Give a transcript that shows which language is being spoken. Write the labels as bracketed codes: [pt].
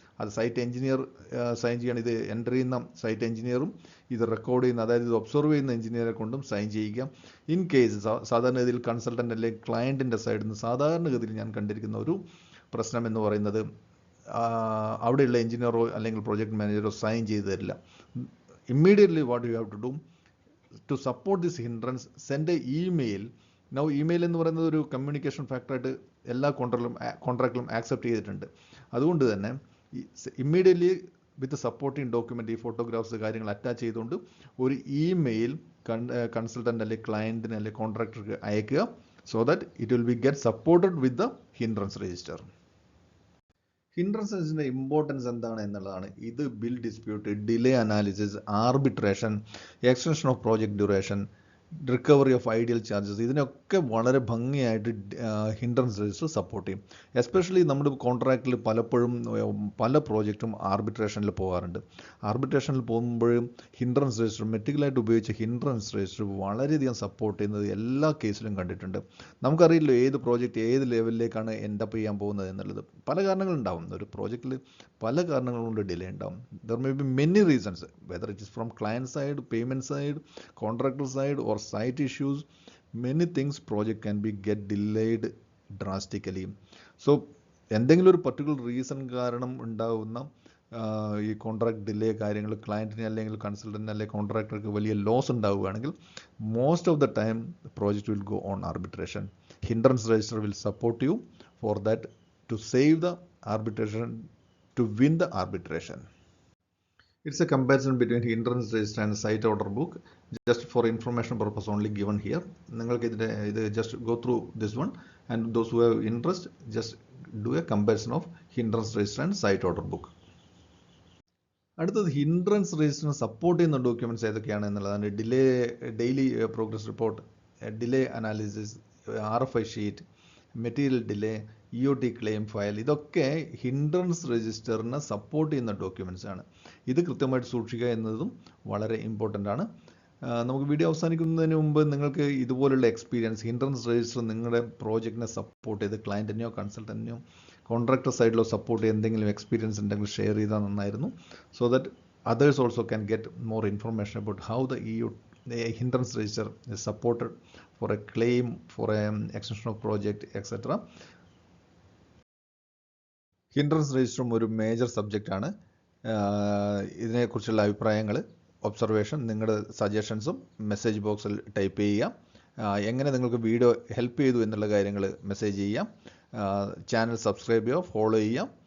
[ml] അത് site engineer sign ചെയ്യണം. ഇത് എൻ്റർ ചെയ്യുന്ന സൈറ്റ് എഞ്ചിനീയറും ഇത് റെക്കോർഡ് ചെയ്യുന്ന, അതായത് ഇത് ഒബ്സർവ് ചെയ്യുന്ന എഞ്ചിനീയറെ കൊണ്ടും സൈൻ ചെയ്യിക്കുക. ഇൻ കേസ് സാധാരണഗതിയിൽ കൺസൾട്ടൻ്റ് അല്ലെങ്കിൽ ക്ലയൻറ്റിൻ്റെ സൈഡിൽ നിന്ന് സാധാരണഗതിയിൽ ഞാൻ കണ്ടിരിക്കുന്ന ഒരു പ്രശ്നം എന്ന് പറയുന്നത്, അവിടെയുള്ള എഞ്ചിനീയറോ അല്ലെങ്കിൽ പ്രോജക്റ്റ് മാനേജറോ സൈൻ ചെയ്ത് തരില്ല. [en] Immediately what you have to do to support this hindrance, send a email. [ml] Now email എന്ന് പറയുന്നത് ഒരു കമ്മ്യൂണിക്കേഷൻ ഫാക്ടറായിട്ട് എല്ലാ കോൺട്രാക്റ്റിലും ആക്സെപ്റ്റ് ചെയ്തിട്ടുണ്ട്. അതുകൊണ്ട് തന്നെ ഇമ്മീഡിയറ്റ്ലി വിത്ത് സപ്പോർട്ടിങ് ഡോക്യുമെൻ്റ്, ഈ ഫോട്ടോഗ്രാഫ്സ് കാര്യങ്ങൾ അറ്റാച്ച് ചെയ്തുകൊണ്ട് ഒരു ഇമെയിൽ കൺസൾട്ടൻ്റ് അല്ലെങ്കിൽ ക്ലയൻറ്റിന് അല്ലെങ്കിൽ കോൺട്രാക്ടർക്ക് അയക്കുക. [en] So that it will be get supported with the hindrance register. [ml] ഹിൻഡ്രൻസിൻ്റെ importance എന്താണ് എന്നുള്ളതാണ്. ഇത് bill dispute, delay analysis, arbitration, extension of project duration, recovery of ideal charges, ഇതിനൊക്കെ വളരെ ഭംഗിയായിട്ട് ഹിൻഡ്രൻസ് രജിസ്റ്റർ സപ്പോർട്ട് ചെയ്യും. എസ്പെഷ്യലി നമ്മുടെ കോൺട്രാക്റ്റിൽ പലപ്പോഴും പല പ്രോജക്റ്റും ആർബിട്രേഷനിൽ പോകാറുണ്ട്. ആർബിട്രേഷനിൽ പോകുമ്പോഴും ഹിൻഡ്രൻസ് രജിസ്റ്റർ, മെറ്റിക്കലായിട്ട് ഉപയോഗിച്ച ഹിൻഡ്രൻസ് രജിസ്റ്റർ വളരെയധികം സപ്പോർട്ട് ചെയ്യുന്നത് എല്ലാ കേസിലും കണ്ടിട്ടുണ്ട്. നമുക്കറിയില്ല ഏത് പ്രോജക്റ്റ് ഏത് ലെവലിലേക്കാണ് എൻഡപ്പ് ചെയ്യാൻ പോകുന്നത് എന്നുള്ളത്. പല കാരണങ്ങളുണ്ടാവും. ഒരു പ്രോജക്റ്റിൽ പല കാരണങ്ങൾ കൊണ്ട് ഡിലേ ഉണ്ടാവും. [en] There may be many reasons, whether it is from client side, payment side, contractor side or site issues. Many things project can be get delayed drastically. [ml] So എന്തെങ്കിലും ഒരു പർട്ടിക്കുലർ റീസൺ കാരണം ഉണ്ടാകുന്ന ഈ കോൺട്രാക്ട് ഡിലേ കാര്യങ്ങൾ ക്ലയൻറ്റിന് അല്ലെങ്കിൽ കൺസൾട്ടൻറ്റിന് അല്ലെങ്കിൽ കോൺട്രാക്ടർക്ക് വലിയ loss ഉണ്ടാവുകയാണെങ്കിൽ [en] Most of the time project will go on arbitration. Hindrance register will support you for that to save the arbitration, to win the arbitration. It's a comparison between hindrance register and site order book, just for information purpose only given here. [ml] നിങ്ങൾക്ക് ഇത് [en] just go through this one, and those who have interest just do a comparison of hindrance register and site order book. [ml] അടുത്തത് hindrance രജിസ്റ്ററിനെ support ചെയ്യുന്ന documents ഏതൊക്കെയാണ് എന്നുള്ളതാണ്. Daily progress report, delay analysis, RFI sheet, material delay, EOT claim file, ഇതൊക്കെ hindrance രജിസ്റ്ററിനെ support ചെയ്യുന്ന documents ആണ്. ഇത് കൃത്യമായിട്ട് സൂക്ഷിക്കുക എന്നതും വളരെ ഇമ്പോർട്ടൻ്റ് ആണ്. നമുക്ക് വീഡിയോ അവസാനിക്കുന്നതിന് മുമ്പ് നിങ്ങൾക്ക് ഇതുപോലുള്ള എക്സ്പീരിയൻസ്, ഹിൻഡ്രൻസ് രജിസ്റ്റർ നിങ്ങളുടെ പ്രോജക്റ്റിനെ സപ്പോർട്ട് ചെയ്ത് ക്ലയൻറ്റിനെയോ കൺസൾട്ടൻറ്റിനെയോ കോൺട്രാക്ടർ സൈഡിലോ സപ്പോർട്ട് ചെയ്ത് എന്തെങ്കിലും എക്സ്പീരിയൻസ് ഉണ്ടെങ്കിൽ ഷെയർ ചെയ്താൽ നന്നായിരുന്നു. [en] So that others also can get more information about how the hindrance register is supported for a claim, for an extension of project, etc. [ml] Hindrance രജിസ്റ്ററും ഒരു major subject ആണ്. ഇതിനെക്കുറിച്ചുള്ള അഭിപ്രായങ്ങൾ, observation, നിങ്ങളുടെ സജഷൻസും മെസ്സേജ് ബോക്സിൽ type ചെയ്യുക. എങ്ങനെ നിങ്ങൾക്ക് വീഡിയോ ഹെൽപ്പ് ചെയ്തു എന്നുള്ള കാര്യങ്ങൾ മെസ്സേജ് ചെയ്യാം. ചാനൽ സബ്സ്ക്രൈബ് ചെയ്യുക, ഫോളോ ചെയ്യാം.